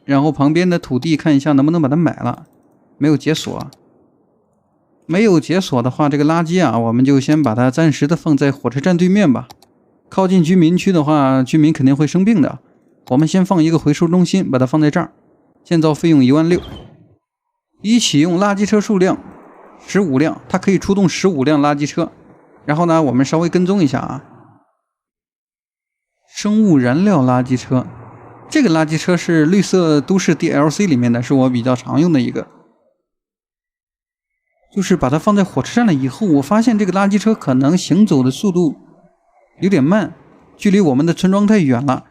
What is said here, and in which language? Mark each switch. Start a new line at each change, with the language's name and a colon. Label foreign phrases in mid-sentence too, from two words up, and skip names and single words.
Chinese: 然后旁边的土地看一下能不能把它买了，没有解锁。没有解锁的话，这个垃圾啊，我们就先把它暂时的放在火车站对面吧。靠近居民区的话，居民肯定会生病的。我们先放一个回收中心，把它放在这儿。建造費用16000。已启用垃圾車數量15輛，它可以出動15輛垃圾車。然後呢，我們稍微跟蹤一下啊。生物燃料垃圾車，這個垃圾車是綠色都市 DLC 裡面的，是我比較常用的一個。就是把它放在火車站了以後，我發現這個垃圾車可能行走的速度有點慢，距離我們的村莊太遠了。